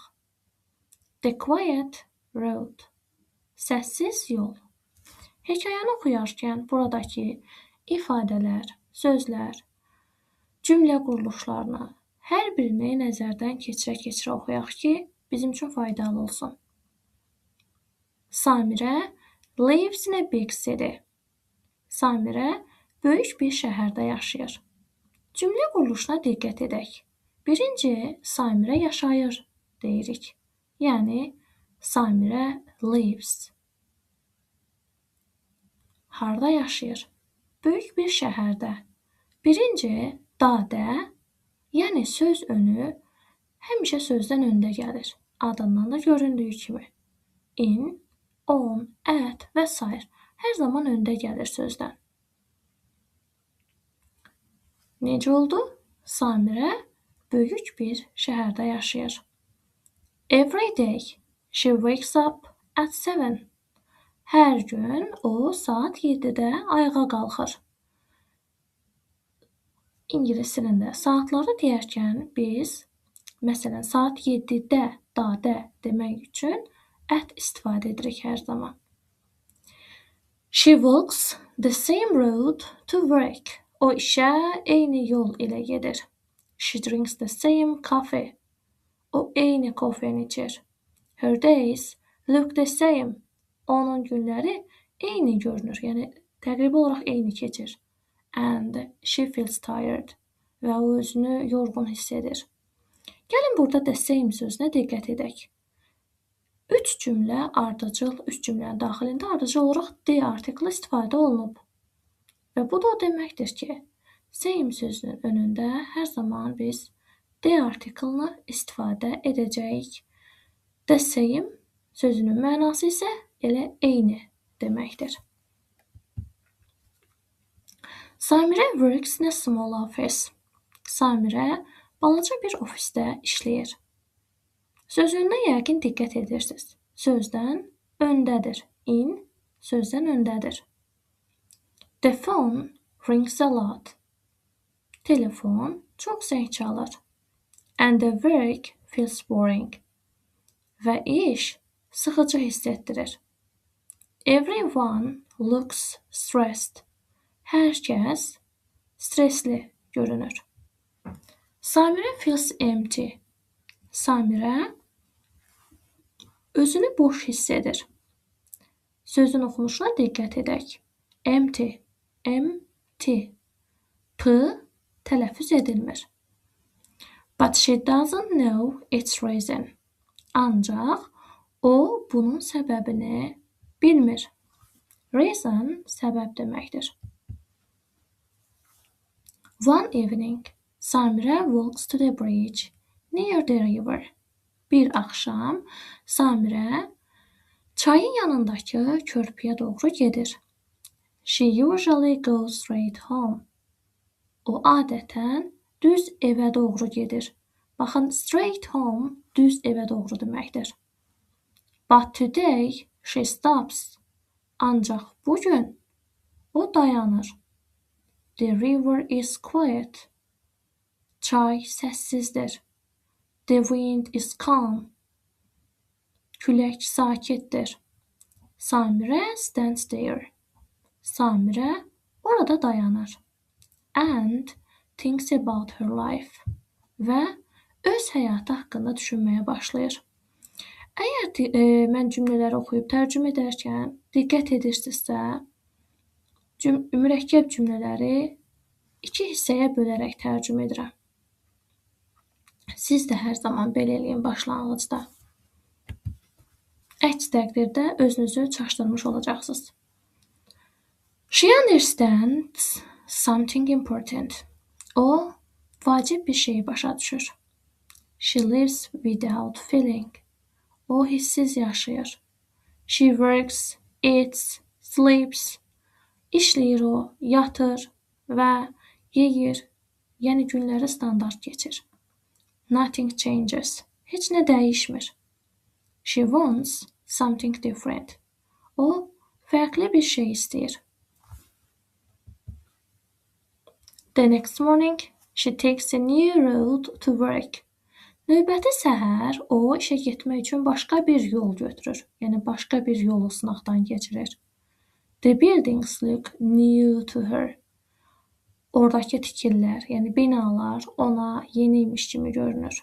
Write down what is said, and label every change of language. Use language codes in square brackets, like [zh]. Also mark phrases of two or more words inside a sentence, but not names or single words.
[en] The Quiet Road. [az] Səssiz yol. Hekayəni oxuyarkən buradakı ifadələr, sözlər, cümlə quruluşlarını hər birini nəzərdən keçirə-keçirə oxuyaq ki, bizim üçün faydalı olsun. [en] Samirə lives in a big city. [az] Samirə böyük bir şəhərdə yaşayır. Cümlə quruluşuna diqqət edək. Birinci, Samirə yaşayır deyirik. Yəni, Samirə lives. Harda yaşayır? Böyük bir şəhərdə. Birinci, dadə, yəni söz önü həmişə sözdən öndə gəlir. Adından da göründüyü kimi. [en] In, on, at və s. [az] hər zaman öndə gəlir sözdən. Necə oldu? Samirə böyük bir şəhərdə yaşayır. [en] Every day she wakes up at 7. [az] Hər gün o saat 7-də ayağa qalxır. İngilis dilində saatları deyərkən biz, məsələn, saat 7-də dadə demək üçün at istifadə edirik hər zaman. [en] She walks the same road to work. [az] O işə eyni yol ilə gedir. [en] She drinks the same coffee. [az] O eyni kofeni içir. [en] Her days look the same. [az] Onun günləri eyni görünür. Yəni təqribi olaraq eyni keçir. [en] And she feels tired. [az] Və o özünü yorğun hiss edir. Gəlin burada [en] the same [az] sözünə diqqət edək. Üç cümlə cümlənin daxilində ardıcıl olaraq [en] the article [az] istifadə olunub. Və bu da o deməkdir ki, same sözünün önündə hər zaman biz [en] the article- [az] ını istifadə edəcəyik. [en] The same [az] sözünün mənası isə elə eyni deməkdir. [en] Samirə works in a small office. [az] Samirə balaca bir ofisdə işləyir. Sözündə yəqin diqqət edirsiniz. Sözdən öndədir. In sözdən öndədir. [en] The phone rings a lot. [az] Telefon çox zəng çalır. [en] And the work feels boring. [az] Və iş sıxıcı hiss etdirir. [en] Everyone looks stressed. [az] Hər kəs stresli görünür. [en] Samirə feels empty. [az] Samirə özünü boş hiss edir. Sözün oxunuşuna diqqət edək. [en] Empty, empty. [az] P tələffüz edilmir. [en] But she doesn't know its reason. [az] Ancaq o bunun səbəbini bilmir. Reason səbəb deməkdir. [en] One evening, Samirə walks to the bridge near the river. [az] Bir axşam Samirə çayın yanındakı körpüyə doğru gedir. [en] She usually goes straight home. [az] O adətən düz evə doğru gedir. Baxın, [en] straight home [az] düz evə doğru deməkdir. [en] But today she stops. [az] Ancaq bugün o dayanır. [en] The river is quiet. [az] Çay səssizdir. [en] The wind is calm. [az] Külək sakitdir. [en] Samirə stands there. [az] Samirə orada dayanır. [en] And thinks about her life. [az] Və öz həyatı haqqında düşünməyə başlayır. Əgər mən cümlələri oxuyub tərcümə edərkən diqqət edirsinizsə, mürəkkəb cümlələri iki hissəyə bölərək tərcümə edirəm. Siz də hər zaman belə eləyin başlanğıcda. Əks təqdirdə özünüzü çaşdırmış olacaqsınız. [en] She understands something important. [az] O vacib bir şeyi başa düşür. [en] She lives without feeling. [az] O hissiz yaşayır. [en] She works, eats, sleeps. [az] İşləyir o, yatır və yeyir. Yəni günləri standart keçir. [en] Nothing changes. [az] Heç nə dəyişmir. [en] She wants something different. [az] O fərqli bir şey istəyir. [en] The next morning, she takes a new road to work. [az] Növbəti səhər o işə getmək üçün başqa bir yol götürür. Yəni başqa bir yolu sınaqdan keçirir. [en] The buildings look new to her. [az] Oradakı tikililər, yəni binalar ona yeniymiş kimi görünür.